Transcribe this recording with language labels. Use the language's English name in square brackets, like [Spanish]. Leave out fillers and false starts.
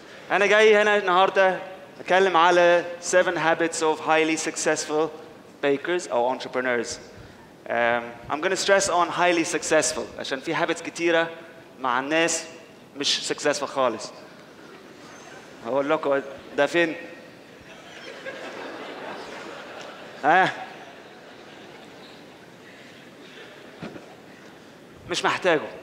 [Arabic] أنا جاي هنا النهاردة أتكلم على [English] 7 habits of highly successful bakers [Arabic] أو entrepreneurs. [English] I'm going to stress on highly successful [Arabic] عشان في habits كتيرة مع الناس مش successful خالص. هقول لكم ده فين؟ مش محتاجه.